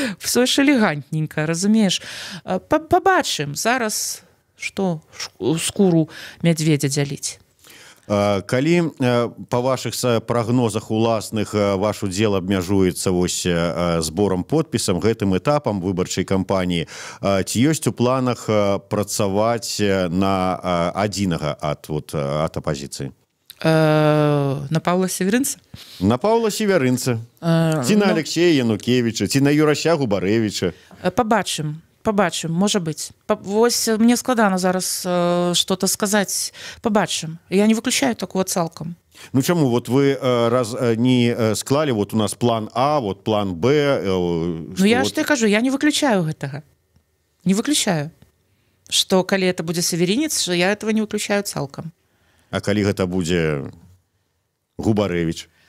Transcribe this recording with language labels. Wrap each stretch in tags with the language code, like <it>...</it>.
<ru>Все ж элегантненько, разумееш?</ru> <be>Пабачым зараз, што скуру мядзведзя дзяліць. Калі па вашых прагнозах уласных ваш удзел абмяжуецца вось зборам подпісам, гэтым этапам выбарчай кампаніі, ці ёсць у планах працаваць на адзінага ад апазіцыі? На Паўла Северынца? На Паўла Северынца. Ці на Алексея Янукевіча, ці на Юрася Губарэвіча? Побачым, можа быць. Вось мне складана зараз</be> <ru>что-то</ru> <be>сказаць. Побачым. Я не выключаю такого цалкам. Ну чаму? Вот вы раз не склалі, вот у нас план А, вот план Б. Ну я ж кажу, я не выключаю гэтага. Не выключаю. Што калі это будзе Северінец,</be> <ru>я этого</ru> <be>не выключаю цалкам. А калі гэта будзе Губарэвіч?</be>